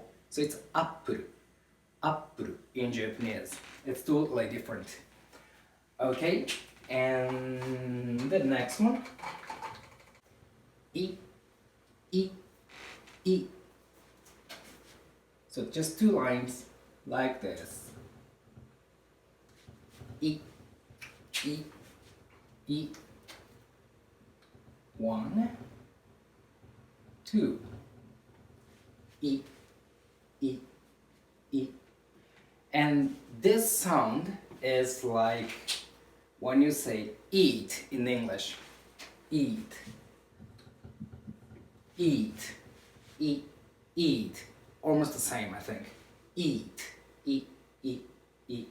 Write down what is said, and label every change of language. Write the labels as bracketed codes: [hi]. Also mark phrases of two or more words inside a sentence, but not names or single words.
[en] So it's apple, apple in Japanese. It's totally different. Okay, and the next one, e, e, e. So just two lines like this. E, e, e. One, two. E, e, e. And this sound is like when you say eat in English. Eat, eat, eat, eat. Almost the same, I think. Eat, eat, eat, eat.